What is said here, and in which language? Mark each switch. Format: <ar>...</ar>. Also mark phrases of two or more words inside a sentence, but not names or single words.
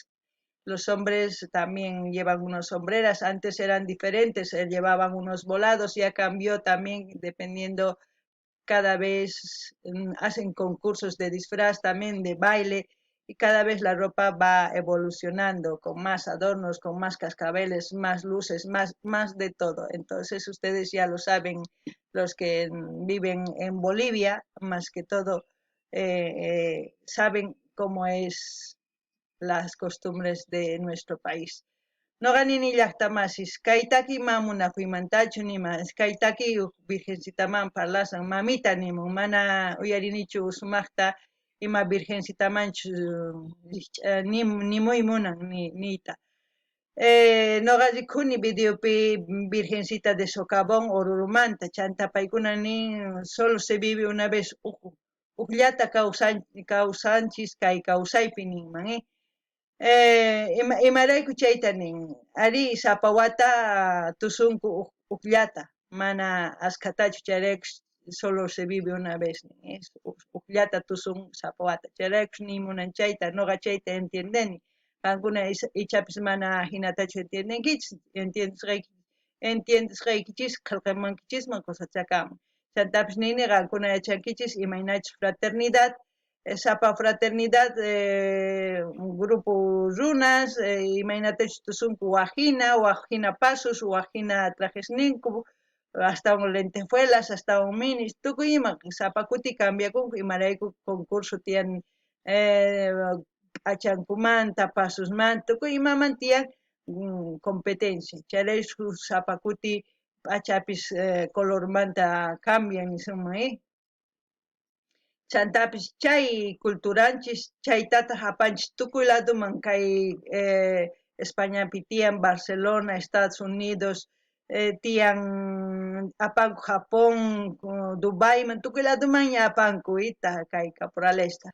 <es>Los hombres también llevan unas sombreras, antes eran diferentes, llevaban unos volados, ya cambió también dependiendo, cada vez hacen concursos de disfraz también, de baile, y cada vez la ropa va evolucionando con más adornos, con más cascabeles, más luces, más de todo. Entonces ustedes ya lo saben, los que viven en Bolivia, más que todo, saben cómo es las costumbres de nuestro país.</es> <qu>No gani ni llaqtamasis, kaytaki mamuna fuimantachu nima, kaytaki virgencitaman parlasan mamita nimun, mana uyarinichu sumaqta ima virgencitamanchu nimuymunan niyta. Noqallikuni videopi Virgencita de Socavón Orurumanta, chanta paykuna nin</qu> <es>solo se vive una vez</es> <qu>ukllata kawsanchis kay kawsaypi ninman, imarayku chayta nin, ari sapawata tusunku ukllata, mana askatachu, chayraykush</qu> <es>solo se vive una vez,</es> <qu>nin, ukllata tusun sapawata, chayraykush nimunan chayta, noqa chayta entiendeni. Qankuna ichapis mana hinatachu entiendenkichis, entiendisqaykichis qillqamunkichisman kusachakamun. Chantapis nini qankuna yachankichis imaynachus fraternidad, sapa fraternidad, grupo runas, imaynatachus tusunku wajina pasos, wajina trajes ninku,</qu> <es>hasta un lentejuelas, hasta un minis,</es> <qu>tukuy ima sapa kuti cambiakunku imarayku concurso tiyan, achankumanta, pasosmanta, tukuy imaman tiyan competencia. Chayraykun sapa kuti pachapis colormanta cambian nisunman, chantapis chay culturanchis chaytata hapanchis tukuy ladoman kay Españapi tiyan Barcelona, Estados Unidos, tiyan apanku Japón, Dubaiman tukuy ladoman ña apanku ita kay caporalesta.</qu>